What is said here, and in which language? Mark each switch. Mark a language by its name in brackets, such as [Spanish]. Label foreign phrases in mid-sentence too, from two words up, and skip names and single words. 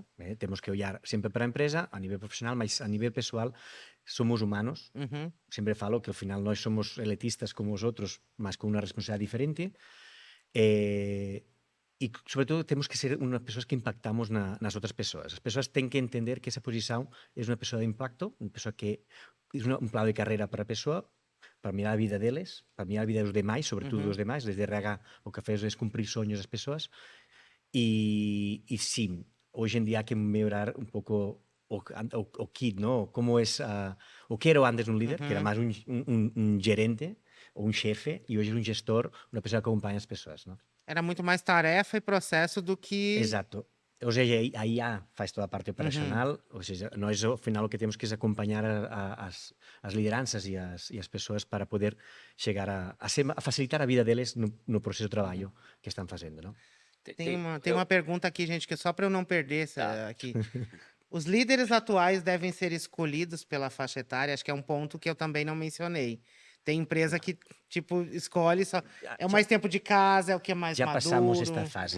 [Portuguese] Temos que olhar sempre para a empresa, a nível profissional, mas a nível pessoal, somos humanos. Sempre falo que ao final nós somos elitistas como os outros, mas com uma responsabilidade diferente. E, sobretudo, temos que ser unas pessoas que impactamos nas outras pessoas. [Galician] As pessoas têm que entender que esa posición é unha pessoa de impacto, unha pessoa que é un plano de carreira para a pessoa, para mirar a vida deles, para mirar a vida dos demais, sobretudo dos demais, desde RH o que faz é cumprir soños das pessoas. [Portuguese] E sim, [Galician] hoxe en día hai que mellorar un pouco o kit, ¿no? Como es o que era antes un líder, que era máis un gerente ou un xefe, e hoxe é un gestor, unha pessoa que acompaña as pessoas, ¿no? [Portuguese] Era muito mais tarefa e processo do que... [Galician] Exato. Ou seja, a IA faz toda a parte operacional, ou seja, nós ao final o que temos que é acompañar as lideranças e as persoas para poder chegar a facilitar a vida deles no proceso de trabalho que están facendo, non? [Portuguese] Tem uma pergunta aqui, gente, que é só para eu não perder aqui. Os líderes atuais devem ser escolhidos pela faixa etária? Acho que é um ponto que eu também não mencionei. Tem empresa que, tipo, escolhe só... É o mais tempo de casa, é o que é mais já maduro. Já passamos esta fase.